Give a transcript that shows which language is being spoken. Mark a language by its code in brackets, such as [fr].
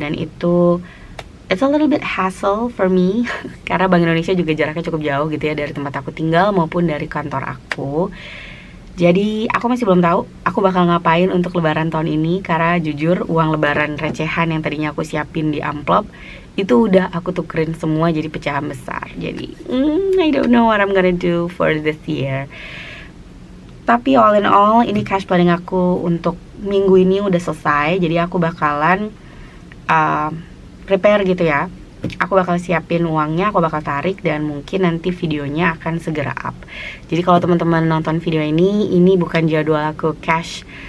[id] Dan itu [en] it's a little bit hassle for me [id] karena Bank Indonesia juga jaraknya cukup jauh gitu ya dari tempat aku tinggal maupun dari kantor aku. Jadi aku masih belum tahu aku bakal ngapain untuk lebaran tahun ini. Karena jujur uang lebaran recehan yang tadinya aku siapin di amplop itu udah aku tukerin semua jadi pecahan besar. [en] Jadi I don't know what I'm gonna do for this year. [id] Tapi [en] all in all [id] ini cash planning aku untuk minggu ini udah selesai. Jadi aku bakalan prepare gitu ya. Aku bakal siapin uangnya, aku bakal tarik dan mungkin nanti videonya akan segera up. Jadi kalau teman-teman nonton video ini bukan jadwal aku cash